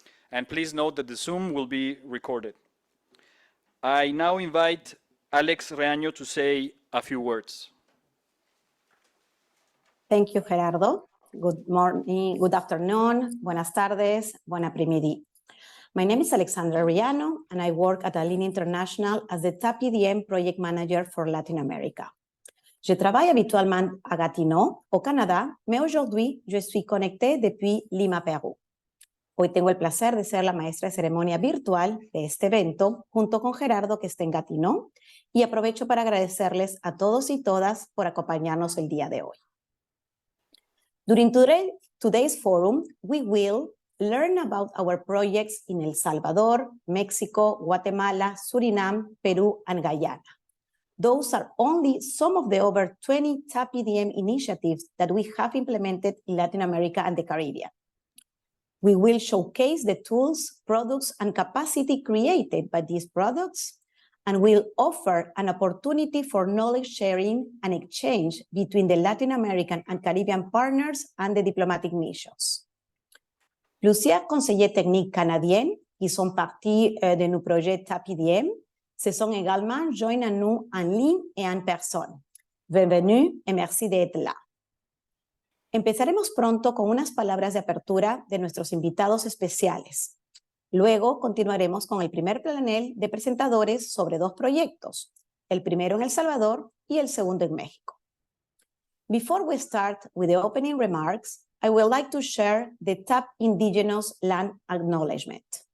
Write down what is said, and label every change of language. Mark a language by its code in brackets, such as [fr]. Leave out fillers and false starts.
[en] And please note that the Zoom will be recorded. I now invite Alex Reaño to say a few words. Thank you, Gerardo. Good morning, good afternoon, [es] buenas tardes, [fr] buon après-midi. [en] My name is Alexandra Riano, and I work at Alinea International as the TAP-EDM Project Manager for Latin America. [fr] Je travaille habituellement à Gatineau, au Canada, mais aujourd'hui, je suis connectée depuis Lima, Perú. [es] Hoy tengo el placer de ser la maestra de ceremonia virtual de este evento, junto con Gerardo, que está en Gatineau, y aprovecho para agradecerles a todos y todas por acompañarnos el día de hoy. [en] During today's forum, we will learn about our projects in El Salvador, Mexico, Guatemala, Suriname, Peru, and Guyana. Those are only some of the over 20 TAP-EDM initiatives that we have implemented in Latin America and the Caribbean. We will showcase the tools, products, and capacity created by these products, and will offer an opportunity for knowledge sharing and exchange between the Latin American and Caribbean partners and the diplomatic missions. [fr] Plusieurs conseillers techniques canadiens qui sont partie de nos projets TAP-EDM se sont également joints à nous en ligne et en personne. Bienvenue et merci d'être là. [es] Empezaremos pronto con unas palabras de apertura de nuestros invitados especiales. Luego continuaremos con el primer panel de presentadores sobre 2 proyectos, el primero en El Salvador y el segundo en México. [en] Before we start with the opening remarks, I would like to share the TAP Indigenous Land Acknowledgement.